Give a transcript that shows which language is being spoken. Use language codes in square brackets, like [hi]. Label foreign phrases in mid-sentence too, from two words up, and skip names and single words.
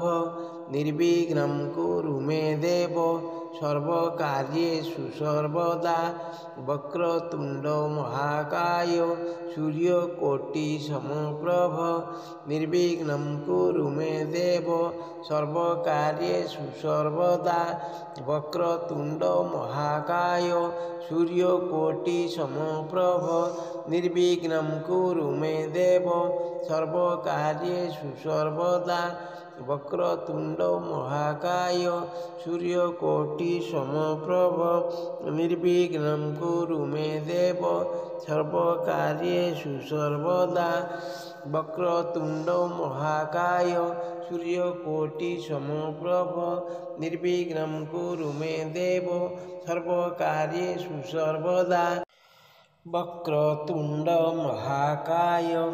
[sa] নির্বিঘ্নং কুরু মে দেব সর্বকার্যেষু সর্বদা বক্রতুণ্ড মহাকায় সূর্যকোটি সমপ্রভ নির্বিঘ্নং কুরু মে দেব সর্বকার্যেষু সর্বদা বক্রতুণ্ড মহাকায় সূর্যকোটি সমপ্রভ নির্বিঘ্নং কুরু মে দেব সর্বকার্যেষু সর্বদা वक्रतुण्ड महाकाय सूर्यकोटिसमप्रभ निर्विघ्नं कुरु मे देव सर्वकार्येषु सर्वदा वक्रतुण्ड महाकाय सूर्यकोटिसमप्रभ निर्विघ्नं कुरु मे देव सर्वकार्येषु सर्वदा वक्रतुण्ड महाकाय